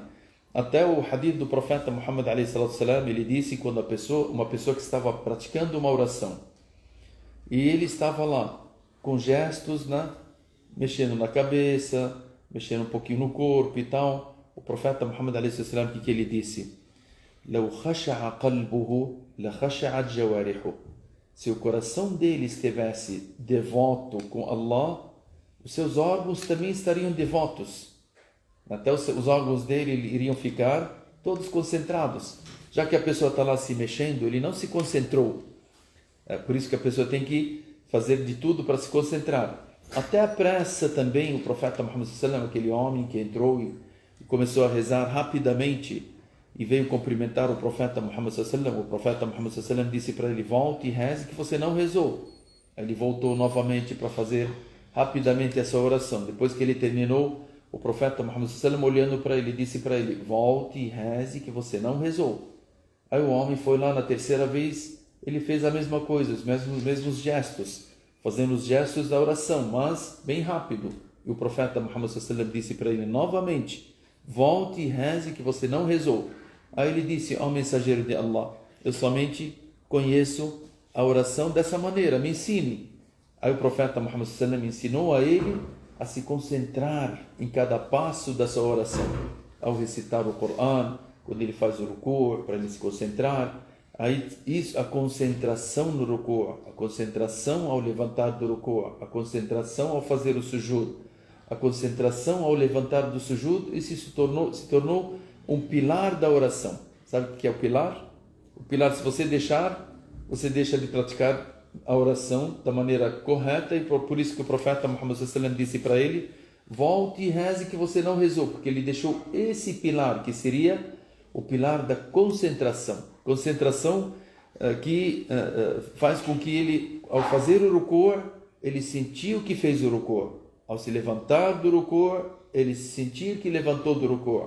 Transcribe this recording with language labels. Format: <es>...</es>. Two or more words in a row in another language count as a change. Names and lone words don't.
<pt>Até o hadith do profeta Muhammad ele disse, quando uma pessoa que estava praticando uma oração, e ele estava lá, com gestos, né? Mexendo na cabeça, mexendo um pouquinho no corpo e tal, o profeta Muhammad o que ele disse?</pt> <ar>لو خشع قلبه لخشعت جوارحه.</ar> <pt>Se o coração dele estivesse devoto com Allah, os seus órgãos também estariam devotos. Até os órgãos dele iriam ficar todos concentrados. Já que a pessoa está lá se mexendo, ele não se concentrou. É por isso que a pessoa tem que fazer de tudo para se concentrar. Até a pressa também, o profeta Muhammad</pt> <ar>صلى الله عليه وسلم,</ar> <pt>aquele homem que entrou e começou a rezar rapidamente e veio cumprimentar o profeta Muhammad</pt> <ar>صلى الله عليه وسلم.</ar> <pt>O profeta Muhammad</pt> <ar>صلى الله عليه وسلم</ar> <pt>disse para ele, volte e reze que você não rezou. Ele voltou novamente para fazer rapidamente essa oração. Depois que ele terminou, o profeta Muhammad</pt> <ar>صلى الله عليه وسلم,</ar> <pt>olhando para ele, disse para ele, volte e reze que você não rezou. Aí o homem foi lá na terceira vez, ele fez a mesma coisa, os mesmos gestos, fazendo os gestos da oração, mas bem rápido. E o profeta Muhammad</pt> <ar>صلى الله عليه وسلم</ar> <pt>disse para ele novamente: volte e reze que você não rezou. Aí ele disse: ó mensageiro de Allah, eu somente conheço a oração dessa maneira, me ensine. Aí o profeta Muhammad</pt> <ar>صلى الله عليه وسلم</ar> <pt>ensinou a ele a se concentrar em cada passo da sua oração. Ao recitar o Coran, quando ele faz o ruku', para ele se concentrar. Aí isso, a concentração no ruku', a concentração ao levantar do ruku', a concentração ao fazer o sujud, a concentração ao levantar do sujud, isso se tornou um pilar da oração. Sabe o que é o pilar? O pilar, se você deixa de praticar a oração da maneira correta, e por isso que o profeta Muhammad</pt> <ar>صلى الله عليه وسلم</ar> <pt>disse para ele: volte e reze que você não rezou, porque ele deixou esse pilar, que seria o pilar da concentração. Concentração que faz com que ele, ao fazer o ruku', ele sentiu que fez o ruku'. Ao se levantar do ruku', ele sentiu que levantou do ruku'.</pt>